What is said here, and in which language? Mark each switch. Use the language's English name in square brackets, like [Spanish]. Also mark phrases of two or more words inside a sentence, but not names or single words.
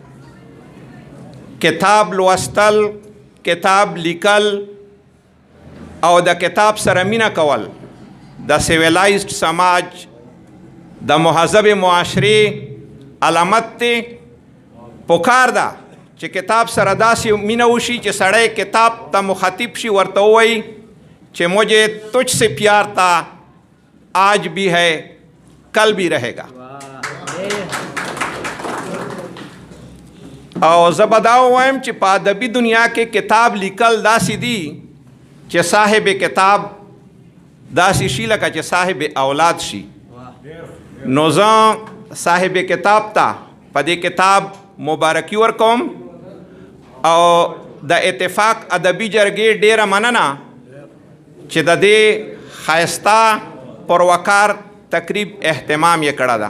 [Pashto] کتاب لوستل کتاب لیکل او د کتاب سره مینه کول د سیویلایزډ سماج د مهذب معاشرې علامت دی پکار ده چې کتاب سره داسې مینه وشي چې سړی کتاب ته مخاطب شي ورته ووایي چې [Urdu] مجھے تجھ سے پیار تھا آج بھی ہے کل بھی رہے گا. [Pashto] او زه به دا ووایم چې په ادبي دنیا کې کتاب لیکل داسې دي چې صاحب کتاب داسې شي لکه چې صاحب اولاد شي. نو زه صاحب کتاب ته په دې کتاب مبارکي ورکوم او د اتفاق ادبي جرګې ډیره مننه چې د دې ښایسته پروکار تقریب اهتمام یې کړی ده.